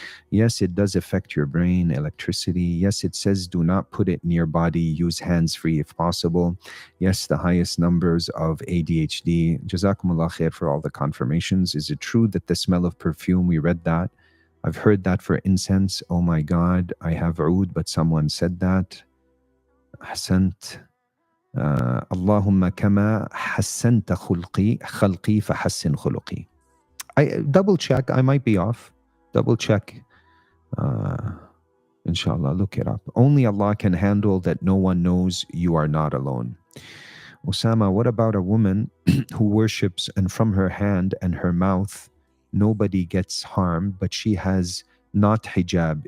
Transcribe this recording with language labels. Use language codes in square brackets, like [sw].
[en] Yes, it does affect your brain, electricity. Yes, it says do not put it near body, use hands-free if possible. Yes, the highest numbers of ADHD. Jazakumullah khair for all the confirmations. Is it true that the smell of perfume, we read that. I've heard that for incense. Oh my God, I have oud, but someone said that. [ar] حسنت اللهم كما حسنت خلقي فحسن خلقي. [en] I double check, I might be off. Double check. Inshallah, look it up. Only Allah can handle that. No one knows. You are not alone. Ousama, what about a woman who worships, and from her hand and her mouth nobody gets harmed, but she has not hijab?